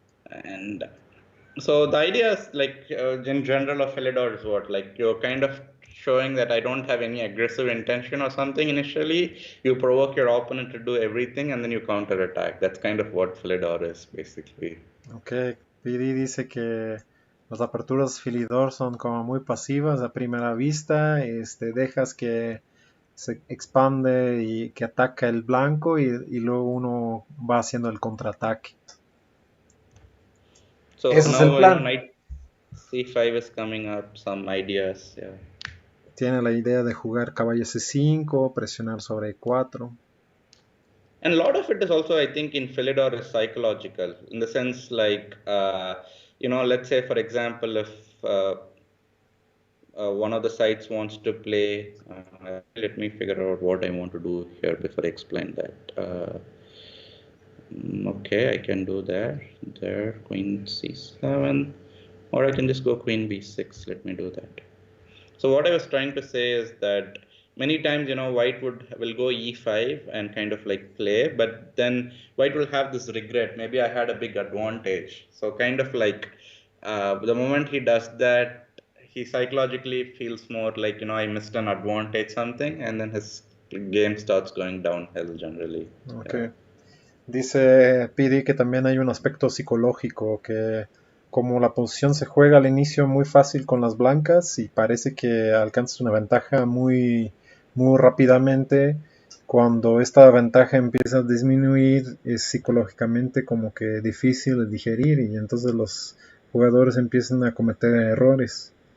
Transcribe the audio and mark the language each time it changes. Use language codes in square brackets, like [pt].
[en] And so the idea is like in general of Philidor is what? Like you're kind of showing that I don't have any aggressive intention or something initially. You provoke your opponent to do everything and then you counter attack. That's kind of what Philidor is basically. Ok. [es] PD dice que las aperturas Philidor son como muy pasivas a primera vista. Dejas que se expande y que ataca el blanco y luego uno va haciendo el contraataque. [en] So [es] Ese es el [en] now, [es] plan. [en] knight c5 is coming up, some ideas. Yeah. [es] Tiene la idea de jugar caballo C5, presionar sobre E4. [en] And a lot of it is also, I think, in Philidor is psychological, in the sense like, let's say, for example, if one of the sides wants to play, let me figure out what I want to do here before I explain that. Okay, I can do that. There, queen c7, or I can just go queen b6. Let me do that. So what I was trying to say is that many times, white will go e5 and kind of like play, but then white will have this regret. Maybe I had a big advantage. So kind of like the moment he does that, he psychologically feels more like, I missed an advantage something, and then his game starts going downhill generally. Ok. Yeah. [es] Dice PD que también hay un aspecto psicológico, que como la posición se juega al inicio muy fácil con las blancas y parece que alcanzas una ventaja muy rápidamente, cuando esta ventaja empieza a disminuir es psicológicamente como que difícil de digerir y entonces los jugadores empiezan a cometer errores.